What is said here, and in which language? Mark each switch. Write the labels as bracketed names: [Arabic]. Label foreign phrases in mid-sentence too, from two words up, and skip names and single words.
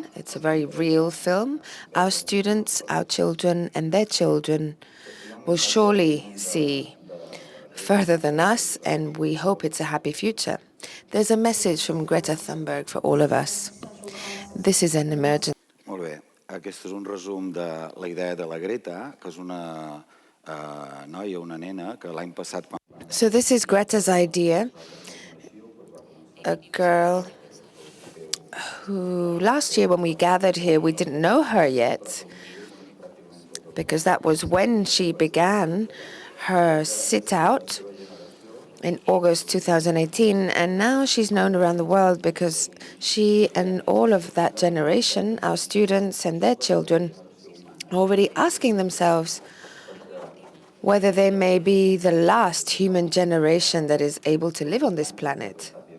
[English] It's a very real film. Our students, our children, and their children will surely see further than us, and we hope it's a happy future. There's a message from Greta Thunberg for all of us. This is an emergency. [Catalan] Molt bé, aquest és un resum de la idea de la Greta, que és una noia, una nena, que l'any passat... [English] So this is Greta's idea, a girl who last year when we gathered here, we didn't know her yet, because that was when she began her sit-out in August 2018, and now she's known around the world because she and all of that generation, our students and their children, are already asking themselves whether they may be the last human generation that is able to live on this planet.